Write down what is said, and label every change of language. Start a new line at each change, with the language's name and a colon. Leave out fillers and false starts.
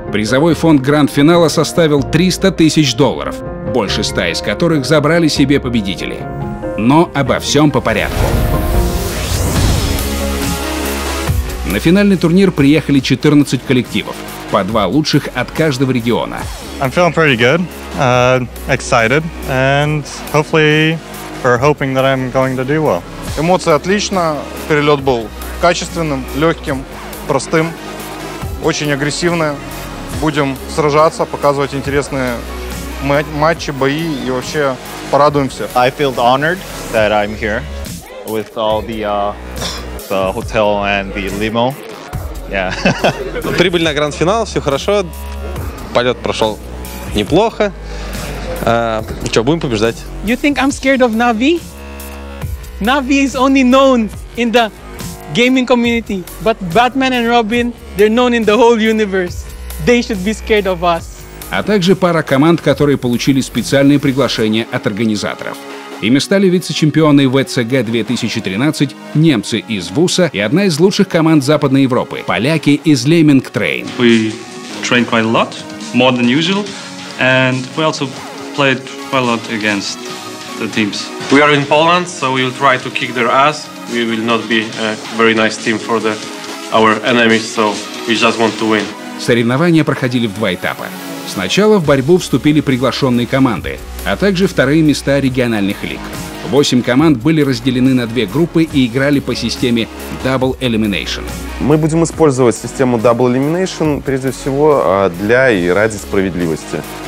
Russian: Призовой фонд гранд-финала составил $300 тысяч, больше 100 из которых забрали себе победители. Но обо всем по порядку. На финальный турнир приехали 14 коллективов, по 2 лучших от каждого региона.
English: I'm feeling pretty good, excited, and hopefully we're hoping that I'm going to do well.
Russian: Эмоции отлично, перелет был качественным, легким, простым, очень агрессивным. Будем сражаться, показывать интересные матчи, бои и вообще порадуемся.
English: I feel honored that I'm here with all the hotel and the limo. Yeah.
Russian: Прибыль на гранд-финал, все хорошо. Полет прошел неплохо. Что, будем побеждать?
English: You think I'm scared of Navi? Navi is only known in the gaming community, but Batman and Robin, they're known in the whole universe. They should be scared of us.
Russian: А также пара команд, которые получили специальные приглашения от организаторов. Ими стали вице-чемпионы ВЦГ 2013, немцы из ВУСа и одна из лучших команд Западной Европы – поляки из Lemming Train.
English: We trained quite a lot, more than usual, and we also played quite a lot against the teams. We are in Poland, so we will try to kick their ass. We will not be a very nice team for our enemies, so we just want to win.
Russian: Соревнования проходили в 2 этапа. Сначала в борьбу вступили приглашенные команды, а также вторые места региональных лиг. 8 команд были разделены на 2 группы и играли по системе Double Elimination. Мы будем использовать систему Double Elimination прежде всего для и ради справедливости.